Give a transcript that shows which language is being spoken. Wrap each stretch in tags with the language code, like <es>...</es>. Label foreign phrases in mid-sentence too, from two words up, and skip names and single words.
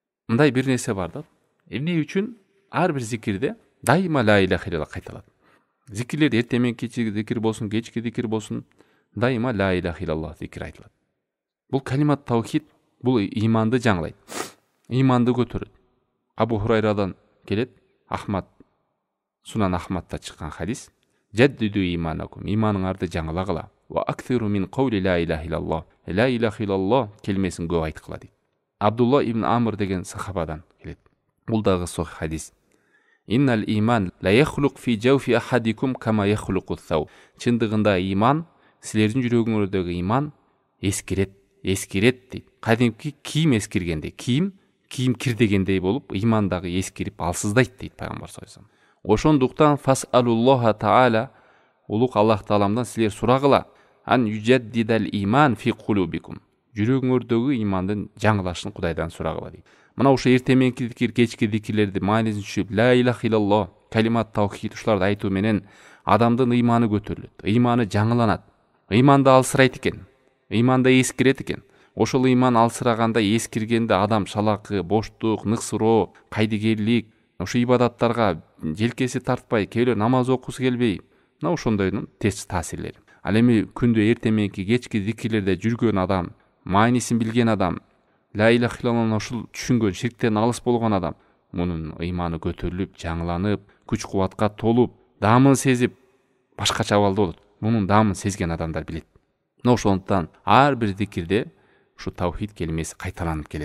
<ky>мындай бир нерсе бар да. Эмне үчүн ар бир зикирде дайыма</ky> <ar>لا إله إلا الله</ar> <ky>кайталат. Зикирлер эртең менен кечки зикир болсун, кечки зикир болсун, дайыма</ky> <ar>لا إله إلا الله</ar> <ky>зикир айтылат. Бул</ky> <ar>كلمة توحيد,</ar> <ky>бул иманды жаңылайт. Иманды көтөрөт. Абу Хурайрадан келет, Сунан Ахмадта чыккан хадис:</ky> <ar>"جددوا إيمانكم",</ar> <ky>иманыңарды жаңылагыла.</ky> <ar>"وأكثروا من قول لا إله إلا الله", لا إله إلا الله</ar> <ky>келмесин көп айткыла дейт. Абдулла ибн Амр деген сахабадан келет. Бул дагы сохих хадис.</ky> <ar>"إن الإيمان ليخلق في جوف أحدكم كما يخلق الثوب".</ar> <ky>Чындыгында иман, силердин жүрөгүңөрдөгү иман эскирет дейт. Кадимки кийим эскиргендей, кийим кирдегендей болуп, иман дагы эскирип алсыздайт дейт пайгамбар</ky> <ar>صلى الله عليه وسلم.</ar> <ky>Ошондуктан</ky> <ar>فاسألوا الله تعالى,</ar> <ky>улук Аллах тааламдан силер сурагыла,</ky> <ar>أن يجدد الإيمان في قلوبكم.</ar> <ky>Жүрөгүңөрдөгү имандын жаңылашын Кудайдан сурагыла дейт. Мына ошо эртең мененки зикир, кечки зикирлерди маанисин түшүп,</ky> <ar>لا إله إلا الله, كلمة توحيد</ar> <ky>ушуларды айтуу менен адамдын ыйманы көтөрүлөт, ыйманы жаңыланат. Ыйманды алсырайт экен, ыйманды эскирет экен. Ошол ыйман алсыраганда, эскиргенде адам шалакы, боштук, ныксыроо, кайдыгерлик, ошо ибадаттарга желкеси тартпай, кээ бирөө намаз окуусу келбей, мына ошондойдун терс таасирлери. Ал эми күндө эртең мененки кечки зикирлерде жүргөн адам, маанисин билген адам,</ky> <ar>لا إله إلا الله</ar> <ky>ушул түшүнгөн, ширктен алыс болгон адам, мунун ыйманы көтөрүлүп, жаңыланып, күч-кубатка толуп, даамын сезип, башкача абалда болот. Мунун даамын сезген адамдар билет. Ошондуктан ар бир зикирде ушу таухид келмеси кайталанып келет.</ky>